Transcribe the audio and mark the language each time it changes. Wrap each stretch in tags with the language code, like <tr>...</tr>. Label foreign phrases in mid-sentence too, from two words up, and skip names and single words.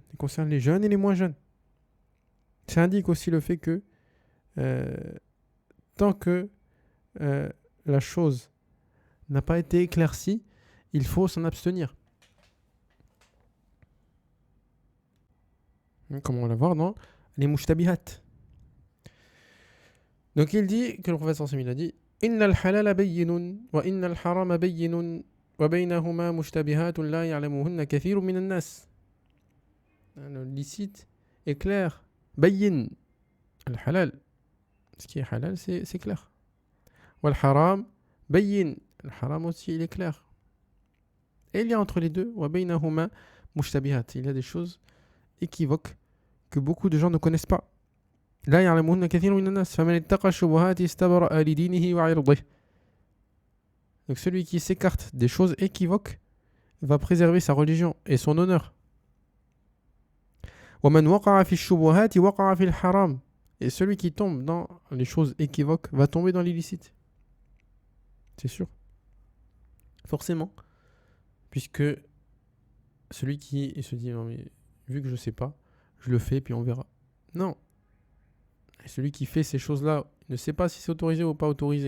<fr>Il concerne les jeunes et les moins jeunes. Ça indique aussi le fait que tant que la chose n'a pas été éclaircie, il faut s'en abstenir. Comme on va le voir dans les mushtabihat. Donc il dit que le prophète</fr> <ar>صلى الله عليه وسلم</ar> <fr>a dit</fr> <ar>إن الحلال بين وإن الحرام بين وبينهما مشتبهات لا يعلمهن كثير من الناس.</ar> <fr>Le licite est clair. Bayyin.</fr> <ar>Al-halal.</ar> <fr>Ce qui est halal, c'est clair.</fr> <ar>والحرام بين.</ar> <fr>Le haram aussi, il est clair. Et il y a entre les deux,</fr> <ar>وبينهما مشتبهات.</ar> <fr>Il y a des choses équivoques que beaucoup de gens ne connaissent pas.</fr> <ar>لا يعلمهن كثير من الناس فمن اتقى الشبهات استبرأ لدينه وعرضه.</ar> <fr>Donc celui qui s'écarte des choses équivoques va préserver sa religion et son honneur.</fr> <ar>وَمَنْ وَقَعَ فِي الشُّبُهَاتِ وَقَعَ فِي الْحَرَامِ.</ar> <fr>Et celui qui tombe dans les choses équivoques va tomber dans l'illicite. C'est sûr. Forcément. Puisque celui qui se dit, non mais vu que je ne sais pas, je le fais puis on verra. Non. Et celui qui fait ces choses-là ne sait pas si c'est autorisé ou pas autorisé.</fr>